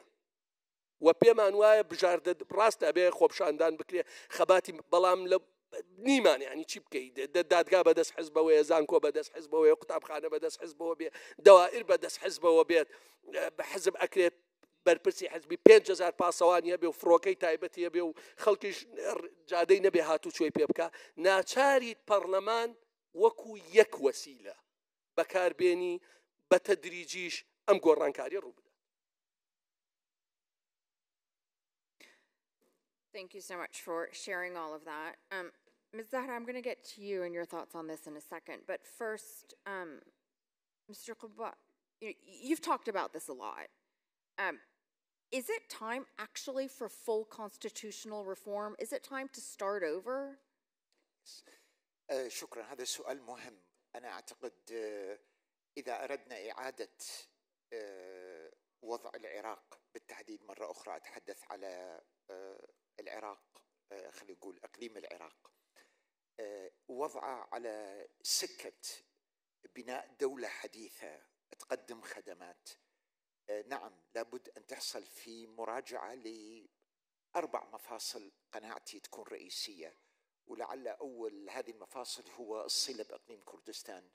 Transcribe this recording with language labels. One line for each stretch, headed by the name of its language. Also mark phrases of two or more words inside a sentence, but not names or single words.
Central Kurdish: و پێمان وایە بژاردە ڕاستە بێ خۆپشاندان بکرێ خەباتی بەڵام لە نیمان ینی چی بکەیت دادگا بەدەست حزبەوەیە زانکۆ بەدەست حزبەوەیە قوتابخانە بەدەست حزبەوە بێ دەوائر بەدەست حزبەوە بێت بە حزب ئەکرێت بەرپرسی حزبی 5,000 پاسەوانی هەبێ و فڕۆکەی تایبەتی هەبێ و خەڵکیش جادەی نەبێ هاتوو چۆی پێ بکە ناچاریت پەرلەمان وەکو یەک وەسیلە بەکاربێنی بە تەدریجیش ئەم گۆڕانکاری ڕوو بدات.
English: Thank you so much for sharing all of that. Ms. Zahra, I'm going to get to you and your thoughts on this in a second. But first, Mr. Qubba, you've talked about this a lot. Is it time actually for full constitutional reform? Is it time to start over?
Arabic: شكرا هذا سؤال مهم. أنا أعتقد إذا أردنا إعادة وضع العراق بالتحديد مرة أخرى أتحدث على العراق خلينا نقول أقليم العراق وضعه على سكة بناء دولة حديثة تقدم خدمات نعم لابد أن تحصل في مراجعة ل4 مفاصل قناعتي تكون رئيسية ولعل أول هذه المفاصل هو الصلة بأقليم كردستان.